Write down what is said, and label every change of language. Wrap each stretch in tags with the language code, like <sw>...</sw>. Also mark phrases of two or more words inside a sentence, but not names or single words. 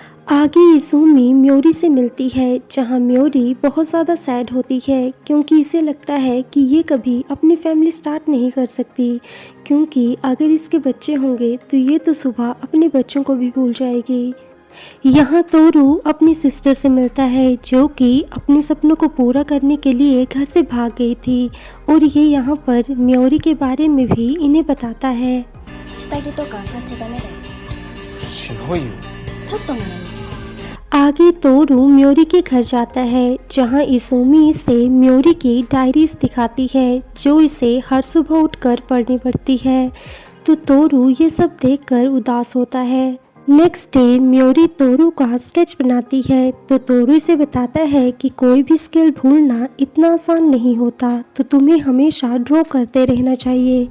<hi>आगे इसूमी म्योरी से मिलती है, जहां म्योरी बहुत ज़्यादा सैड होती है क्योंकि इसे लगता है कि ये कभी अपनी</hi> <en>family start</en> <hi>नहीं कर सकती, क्योंकि अगर इसके बच्चे होंगे तो ये तो सुबह अपने बच्चों को भी भूल जाएगी। यहाँ तोरू अपनी सिस्टर से मिलता है, जो कि अपने सपनों को पूरा करने के लिए घर से भाग गई थी, और ये यहाँ पर म्योरी के बारे में भी इन्हें बताता है।</hi> <ja>下着とか触っちゃダメだよ。白いよ。ちょっとならいい。</ja> <hi>आगे तोरू म्योरी के घर जाता है, जहां इसूमी इसे म्योरी की डायरीज दिखाती है, जो इसे हर सुबह उठकर पढ़नी पड़ती है। तो तोरू ये सब देखकर उदास होता है।</hi> <en>next day</en> <hi>म्योरी तोरू का स्केच बनाती है, तो तोरू इसे बताता है कि कोई भी स्किल भूलना इतना आसान नहीं होता, तो तुम्हें हमेशा ड्रॉ करते रहना चाहिए।</hi>